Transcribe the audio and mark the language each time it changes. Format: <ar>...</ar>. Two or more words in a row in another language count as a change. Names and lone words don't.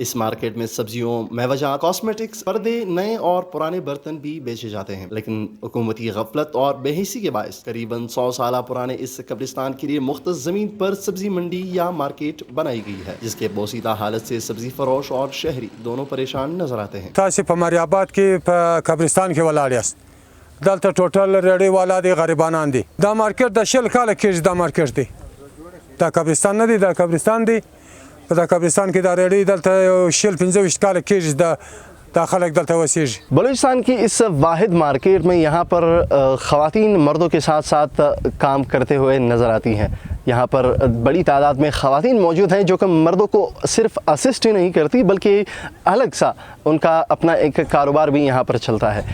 <ur>اس مارکیٹ میں سبزیوں، میوہ جات، کاسمیٹکس، پردے، نئے اور پرانے برتن بھی بیچے جاتے ہیں، لیکن حکومتی غفلت اور بے حسی کے باعث قریباً 100 سالہ پرانے اس قبرستان کے لیے مختص زمین پر سبزی منڈی یا مارکیٹ بنائی گئی ہے، جس کے بوسیدہ حالت سے سبزی فروش اور شہری دونوں پریشان نظر آتے ہیں۔</ur> <ps>تاسو په مری آباد کې په قبرستان کې ولاړ یاست. دلته ټوټل ریډي والا دي، غریبانان دي. دا مارکیټ د 20 کاله کېږي، دا مارکیټ دی. دا قبرستان نه دی، دا قبرستان دی. په دا قبرستان کې دا ریډي دلته 25 کاله کېږي، دا خلک دلته اوسېږي.</ps> <ur>بلوچستان کی اس واحد مارکیٹ میں یہاں پر خواتین مردوں کے ساتھ ساتھ کام کرتے ہوئے نظر آتی ہیں۔ یہاں پر بڑی تعداد میں خواتین موجود ہیں جو کہ مردوں کو صرف اسسٹ ہی نہیں کرتی بلکہ الگ سا ان کا اپنا ایک کاروبار بھی یہاں پر چلتا ہے۔</ur>